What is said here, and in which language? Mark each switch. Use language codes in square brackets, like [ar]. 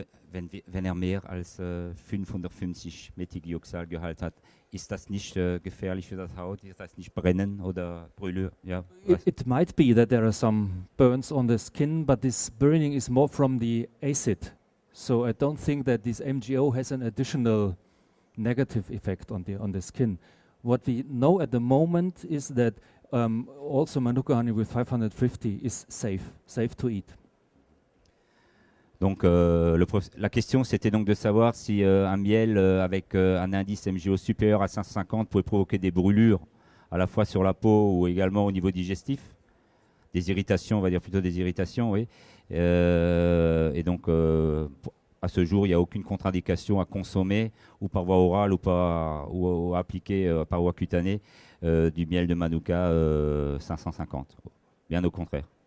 [de] Wenn mehr als 550 Methyglyoxalgehalt hat, ist das nicht gefährlich für das Haut? Ist das nicht brennen oder Brûlure? Ja. [en] It might be that there are some burns on the skin, but this burning is more from the acid. So I don't think that this MGO has an additional negative effect on the skin. What we know at the moment is that also Manuka honey with 550 is safe to eat. [fr] Donc la question c'était donc de savoir si un miel avec un indice MGO supérieur à 550 pouvait provoquer des brûlures à la fois sur la peau ou également au niveau digestif. Des irritations, on va dire plutôt des irritations, oui. Et donc à ce jour, il n'y a aucune contre-indication à consommer ou par voie orale ou appliquer par voie cutanée du miel de Manuka 550. Bien au contraire.